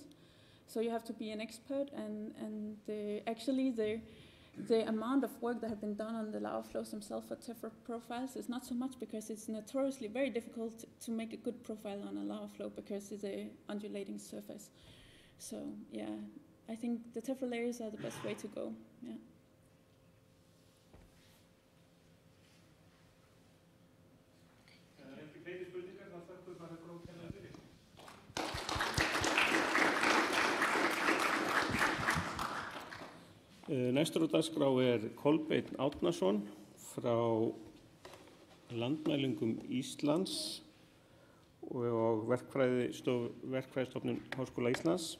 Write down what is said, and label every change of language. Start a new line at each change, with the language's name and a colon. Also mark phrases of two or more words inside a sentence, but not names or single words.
English: So you have to be an expert, and actually the amount of work that has been done on the lava flows themselves for tephra profiles is not so much, because it's notoriously very difficult to make a good profile on a lava flow because it's an undulating surface. So yeah, I think the tephra layers are the best way to go. Yeah.
Icelandic: Næstur á dagskrá Kolbeinn Árnason frá Landmælingum Íslands og Verkfræðistofnun Háskóla Íslands.